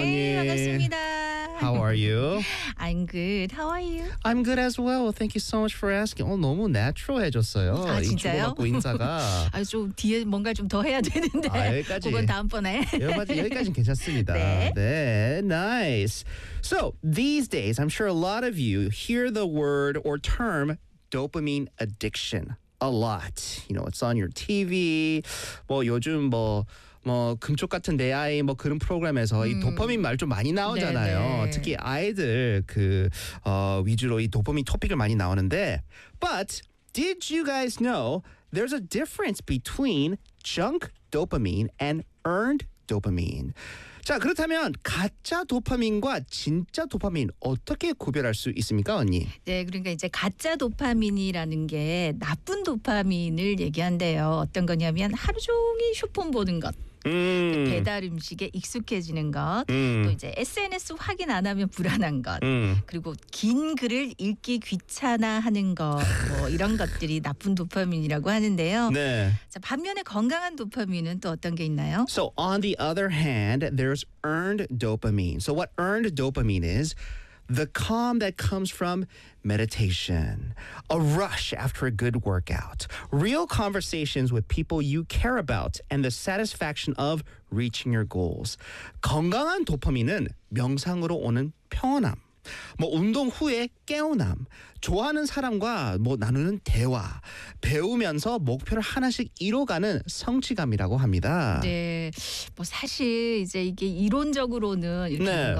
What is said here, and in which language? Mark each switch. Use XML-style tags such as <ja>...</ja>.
<ko>언니? 네, 반갑습니다.</ko> <en>How are you? I'm good. How are you? I'm good as well. Thank you so much for asking. 오늘 너무 natural해졌어요.</en> <ko>아 진짜요? 주고받고 인사가. 아 좀 뒤에 뭔가 좀 더 해야 되는데. 아 여기까지. 그건 다음번에. 여기까지는 괜찮습니다. 네. 네. Nice.</ko> <en>So these days, I'm sure a lot of you hear the word or term dopamine addiction a lot. You know, it's on your TV. 뭐 요즘 뭐.</en> <ko>뭐 금쪽 같은 내 아이 뭐 그런 프로그램에서 이 도파민 말 좀 많이 나오잖아요. 네네.</ko> <en>특히 아이들 그 위주로 이 도파민 토픽을 많이 나오는데 But did you guys know there's a difference between junk dopamine and earned dopamine?</en> <ko>자, 그렇다면 가짜 도파민과 진짜 도파민 어떻게 구별할 수 있습니까, 언니? 네, 그러니까 이제 가짜 도파민이라는 게 나쁜 도파민을 얘기한대요. 어떤 거냐면 하루 종일 휴폰 보는 것. 배달 음식에 익숙해지는 것, 또 이제 SNS 확인 안 하면 불안한 것, 그리고 긴 글을 읽기 귀찮아하는 것, 뭐 이런 것들이 나쁜 도파민이라고 하는데요. 네. 자, 반면에 건강한 도파민은 또 어떤 게 있나요?</ko> <en>So on the other hand, there's earned dopamine. So what earned dopamine is the calm that comes from meditation, a rush after a good workout, real conversations with people you care about, and the satisfaction of reaching your goals.</en> <ko>건강한 도파민은 명상으로 오는 평온함, 뭐 운동 후에 깨어남, 좋아하는 사람과 뭐 나누는 대화, 배우면서 목표를 하나씩 이뤄가는 성취감이라고 합니다. 네, 뭐 사실 이제 이게 이론적으로는 이렇게 네.</ko>